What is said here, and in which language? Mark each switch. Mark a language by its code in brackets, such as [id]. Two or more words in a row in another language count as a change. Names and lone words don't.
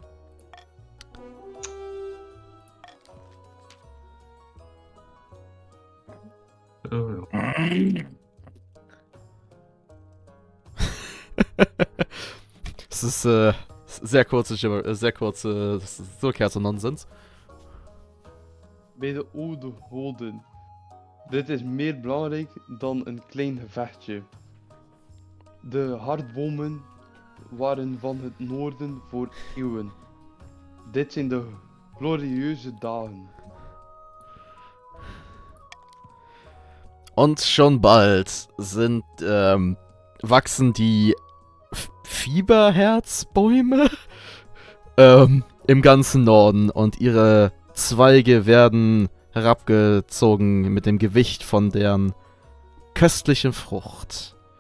[de] Es ist sehr kurze Nonsens. [nl] Bij de oude goden. Dit is meer belangrijk dan een klein gevechtje. De hardbomen waren van het noorden voor eeuwen. Dit zijn de glorieuze dagen. [de] Und schon bald wachsen die Fieberherzbäume im ganzen Norden und ihre Zweige werden herabgezogen mit dem Gewicht von deren köstlichen Frucht.